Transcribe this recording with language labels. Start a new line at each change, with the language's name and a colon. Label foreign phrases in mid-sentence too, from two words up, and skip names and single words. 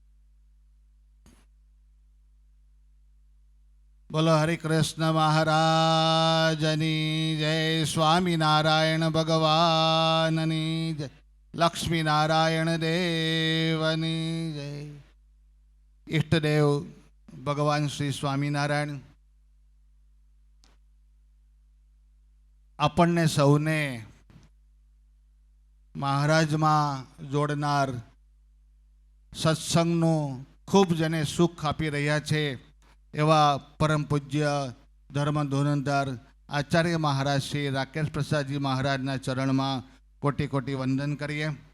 Gujarati: બોલો હરિ કૃષ્ણ મહારાજની જય, સ્વામીનારાયણ ભગવાનની જય, લક્ષ્મી નારાયણ દેવની જય। ઇષ્ટદેવ ભગવાન શ્રી સ્વામીનારાયણ આપણને સૌને મહારાજમાં જોડનાર, સત્સંગનું ખૂબ જેને સુખ આપી રહ્યા છે એવા પરમ પૂજ્ય ધર્મ ધોરણદાર આચાર્ય મહારાજ શ્રી રાકેશ પ્રસાદજી મહારાજના ચરણમાં કોટી કોટી વંદન કરીએ।